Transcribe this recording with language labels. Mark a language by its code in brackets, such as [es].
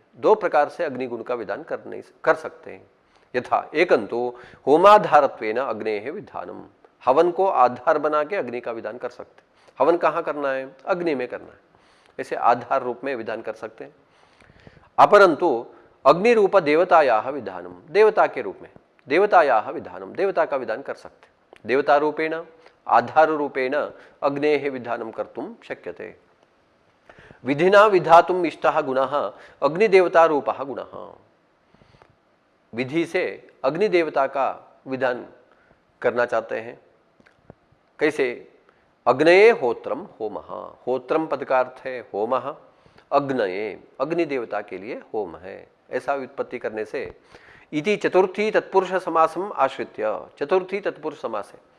[hi] दो प्रकार से अग्निगुण का विधान कर सकते हैं। [sa] यथा एकंतु होमाधारत्वेन अग्नेः विधानम, [hi] हवन को आधार बना के अग्नि का विधान कर सकते। हवन कहाँ करना है, अग्नि में करना है, ऐसे आधार रूप में विधान कर सकते हैं। [sa] अपरंतु अग्नि रूप देवतायाः विधानम, [hi] देवता के रूप में देवतायाः विधानम, देवता का विधान कर सकते। [sa] देवता रूपेण आधार रूपेण अग्नेः विधानं कर्तुं शक्यते। विधिना विधातुम् इष्टः गुणः अग्निदेवता रूपः गुणः। [hi] विधि से अग्निदेवता का विधान करना चाहते हैं। कैसे? [sa] अग्नये होत्रम होमः। [hi] होत्रम पद का अर्थ है होमः। अग्नये अग्निदेवता के लिए होम है, ऐसा व्युत्पत्ति करने से [sa] इति चतुर्थी तत्पुरुष समासम आश्रित्य, [hi] चतुर्थी तत्पुरुष समास है।